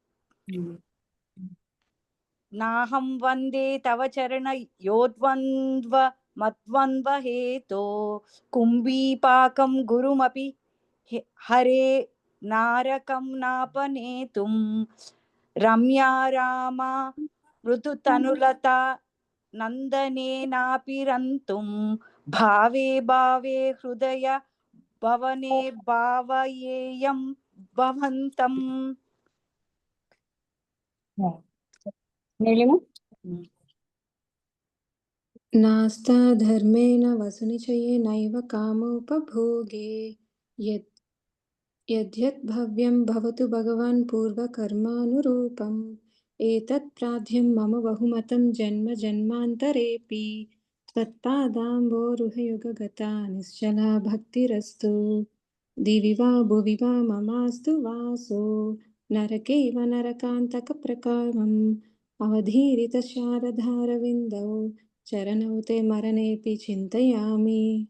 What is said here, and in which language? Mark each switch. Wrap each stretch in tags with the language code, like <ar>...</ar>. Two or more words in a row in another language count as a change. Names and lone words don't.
<sa>నాహం వందే తవ చరణ యోద్వంద్వ మద్వంద్వ హేతో కుంభీపాకం గురుమపి హరే నారకం నాపనేతుం రమ్యా రామా మృదుతనులతా నందనేనాపిరంతుం భావే భావే హృదయ భవనే భావయేయం భవంతం. नास्ता धर्मेण वसुनिचयेनैव कामोपभोगे यद्यत् भव्यं भवतु भगवान् पूर्वकर्मानुरूपम् एतत् प्राध्यं मम बहुमतं जन्म जन्मान्तरेऽपि त्वत्पादाम्बोरुहयुगगता निश्चला भक्तिरस्तु दिवि वा भुवि वा ममास्तु वासो नरकैव नरकान्तकप्रकारम् अवधीरितशारदारविन्दौ चरणौ ते मरणेऽपि चिन्तयामि.</sa>